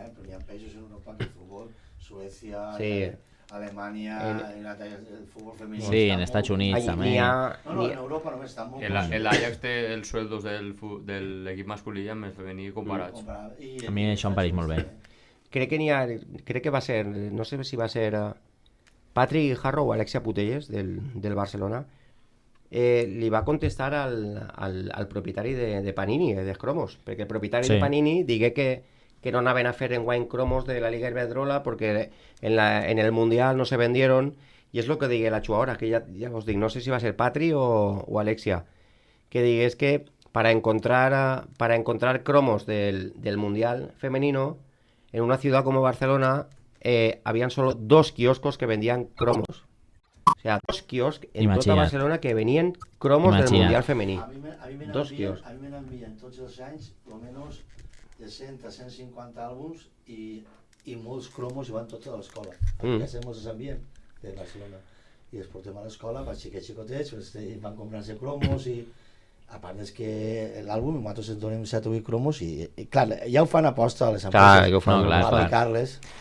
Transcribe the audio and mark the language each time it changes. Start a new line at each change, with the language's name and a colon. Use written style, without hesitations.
Catalan: Hi ha països en Europa que el futbol, Suècia, sí. Alemanya, el futbol femení... Sí, en Estats Units també. No, en Europa només està molt... El Ajax té els sueldos de l'equip masculí amb el femení comparats. A mi això em pareix molt bé. Crec que va ser, no sé si va ser Patrick Harrow o Alexia Putellas del Barcelona, li va contestar al propietari de Panini, de Cromos, perquè el propietari de Panini digué que no anaven a fer enguany cromos de la Liga Iberdrola
Spanish: porque en el Mundial no se vendieron, y es lo que digué la jugadora, que ya os digo, no sé si va a ser Patri o Alexia, que digués que para encontrar cromos del Mundial femenino, en una ciudad como Barcelona, habían solo 2 kioscos que vendían cromos. O sea,
Catalan: 2 kioscos en toda Barcelona que venían cromos del Mundial femení. 2 kioscos. A mi me n'envien tots els anys, almenys de 100 a 150 àlbums i molts cromos i van tots a l'escola. A casa molts els envien de Barcelona. I els portem a l'escola per xicotets, van comprant-se cromos i a part és que l'àlbum nosaltres ens donem 7 o 8 cromos i clar, ja ho fan aposta a les empreses per aplicar-les.